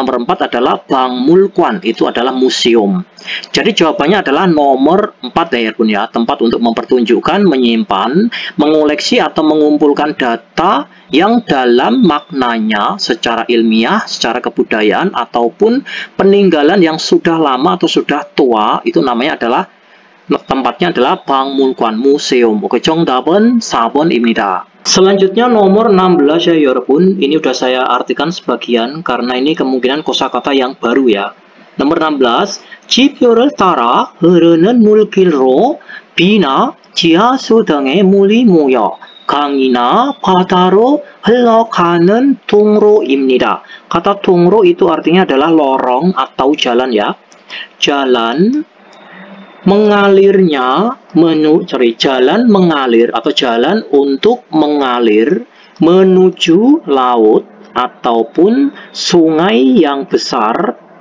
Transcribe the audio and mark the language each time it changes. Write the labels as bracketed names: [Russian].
[Indonesian] Nomor 4 adalah bangmulkwan, itu adalah museum. Jadi jawabannya adalah nomor 4 ya, tempat untuk mempertunjukkan, menyimpan, mengoleksi atau mengumpulkan data yang dalam maknanya secara ilmiah, secara kebudayaan, ataupun peninggalan yang sudah lama atau sudah tua. Itu namanya adalah, tempatnya adalah bangmulkwan, museum. [English] Oke, [Korean] 정답은 4번입니다. [Indonesian] Selanjutnya nomor 16 ya [Korean] 여러분. [Indonesian] Ini udah saya artikan sebagian karena ini kemungkinan kosakata yang baru ya. Nomor 16. [Korean] 지표를 따라 흐르는 물길로 비나 지하수 등의 물이 모여 강이나 바다로 흘러가는 통로입니다. [Indonesian] Kata 통로 itu artinya adalah lorong atau jalan ya. Jalan mengalirnya, jalan mengalir atau jalan untuk mengalir menuju laut ataupun sungai yang besar,